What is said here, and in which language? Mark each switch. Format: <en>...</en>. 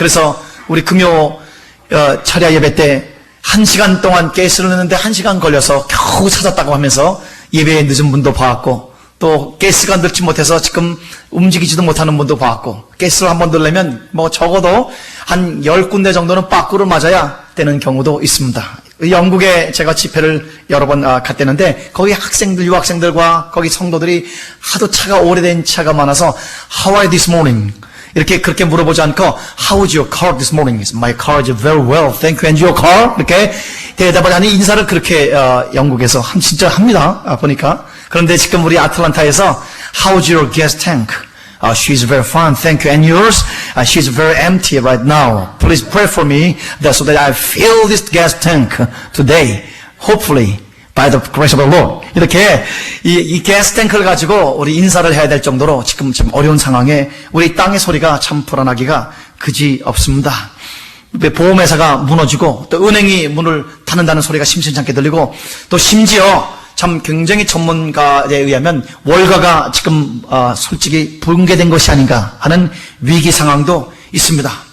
<ko>그래서 우리 금요 철야 예배 때 1시간 동안 가스를 넣는데 1시간 걸려서 겨우 찾았다고 하면서 예배에 늦은 분도 봤고 또 가스가 넣지 못해서 지금 움직이지도 못하는 분도 봤고 가스를 한번 넣으려면 뭐 적어도 한 10군데 정도는 빠꾸를 맞아야 되는 경우도 있습니다. 영국에 제가 집회를 여러 번 갔다는데 거기 학생들, 유학생들과 거기 성도들이 하도 차가 오래된 차가 많아서</ko> <en>How are you this morning?</en> <ko>이렇게 그렇게 물어보지 않고</ko> <en>How is your car this morning? My car is very well, thank you. And your car?</en> <ko>이렇게 대답을 하는 인사를 그렇게 영국에서 진짜 합니다. 보니까. 그런데 지금 우리 아틀란타에서</ko> <en>How's your gas tank? She's very fine, thank you. And yours? She's very empty right now. Please pray for me so that I fill this gas tank today. Hopefully, by the grace of the Lord.</en> <ko>이렇게 이 가스 탱크를 가지고 우리 인사를 해야 될 정도로 지금 좀 어려운 상황에 우리 땅의 소리가 참 불안하기가 그지 없습니다. 보험회사가 무너지고 또 은행이 문을 닫는다는 소리가 심심치 않게 들리고 또 심지어 참 굉장히 전문가에 의하면 월가가 지금 솔직히 붕괴된 것이 아닌가 하는 위기 상황도 있습니다.</ko>